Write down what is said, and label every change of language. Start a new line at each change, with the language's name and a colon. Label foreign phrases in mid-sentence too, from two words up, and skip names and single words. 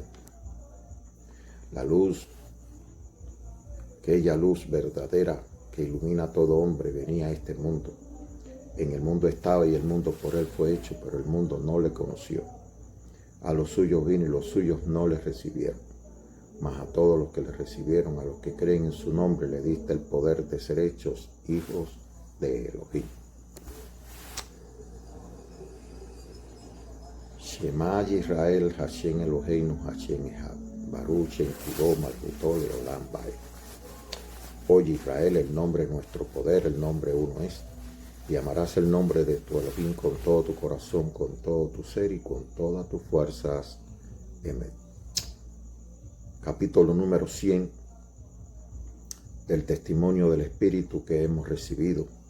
Spanish: La luz, aquella luz verdadera que ilumina a todo hombre, venía a este mundo. En el mundo estaba, y el mundo por él fue hecho, pero el mundo no le conoció. A los suyos vino, y los suyos no le recibieron. Mas a todos los que le recibieron, a los que creen en su nombre, le diste el poder de ser hechos hijos de Elohim.
Hebrew: שמע ישראל השם אלהינו השם אחד ברוך שם כבוד מלכותו לעולם ועד.
Spanish: Oye Israel, el nombre es nuestro poder, el nombre uno es. Y amarás el nombre de tu Elohim con todo tu corazón, con todo tu ser y con todas tus fuerzas. Amén. Capítulo número 100 del testimonio del Espíritu que hemos recibido.